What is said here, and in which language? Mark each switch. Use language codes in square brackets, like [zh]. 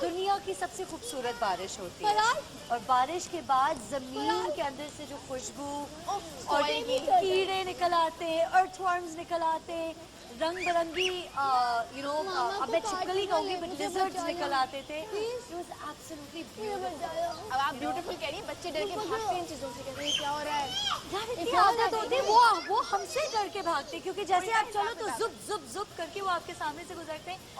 [hi] दुनिया की सबसे खूबसूरत बारिश होती है। फरार? और बारिश के बाद जमीन के अंदर से जो खुशबू और soil की। कीड़े निकल आते, अर्थवर्म्स निकल आते, रंग बिरंगी अब मैं छिपकली कहूंगी बट लिजर्ड्स निकल आते थे। [en] It was absolutely beautiful। [hi] अब आप ब्यूटीफुल कह रही हैं, बच्चे डर के भागते हैं इन चीजों से, कहते हैं क्या हो रहा है। यार इतनी आदत होती है, वो हमसे डर के भागते, क्योंकि जैसे आप चलो तो जुप जुप जुप करके वो आपके सामने से गुजरते हैं।